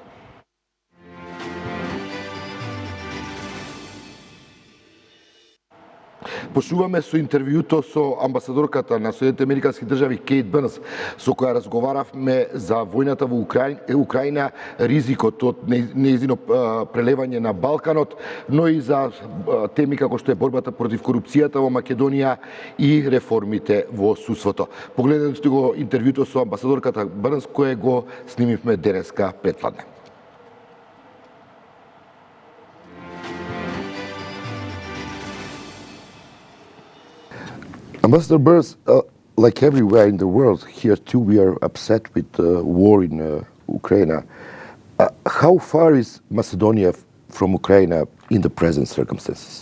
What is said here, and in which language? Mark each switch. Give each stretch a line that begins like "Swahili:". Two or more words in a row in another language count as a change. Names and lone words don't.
Macedonian: Почнуваме со интервјуто со амбасадорката на Соединетите Американски држави Кейт Бърнс, со која разговаравме за војната во Украина, ризикот од нејзино прелевање на Балканот, но и за теми како што е борбата против корупцијата во Македонија и реформите во судството. Погледнете го интервјуто со амбасадорката Бърнс, кое го снимивме денеска предпладне.
English: Ambassador Bърнс, like everywhere in the world, here too we are upset with the war in Ukraine. How far is Macedonia from Ukraine in the present circumstances?